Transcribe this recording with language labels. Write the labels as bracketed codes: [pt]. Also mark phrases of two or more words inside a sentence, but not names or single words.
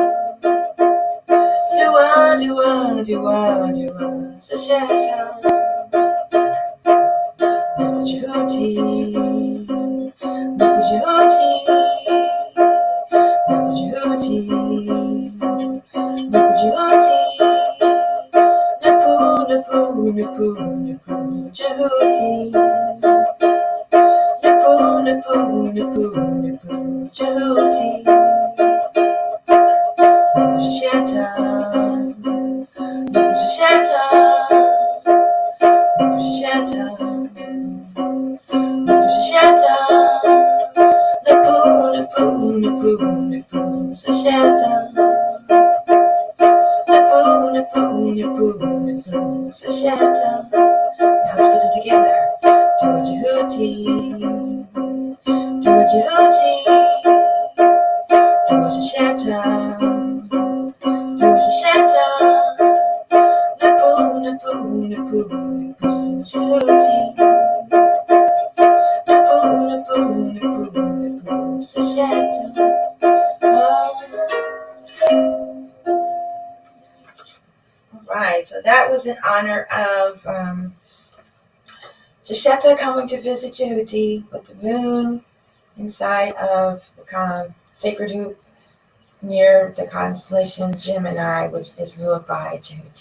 [en] Dua, Dua, Dua, Dua, Sesheta, Jehuti, Jehuti, Jehuti, Jehuti, Napu, Napu, Napu, Napu, Jehuti. Napu, Napu, Napu, Napu, Jehuti, Napu Sesheta, Napu Sesheta, Napu Sesheta, Napu Sesheta, Napu, Napu, Napu, Napu, Sesheta, Napu, Napu, Napu, Napu, Sesheta. Now let's put them together. Jehuti, Jehuti, Dua Sesheta, Dua Sesheta, Napu, Napu, Napu, Napu, Jehuti, Napu, Napu, Napu, Napu, Sesheta. All right, so that was in honor of Sesheta coming to visit Jehuti with the moon inside of the sacred hoop near the constellation Gemini, which is ruled by Jehuti.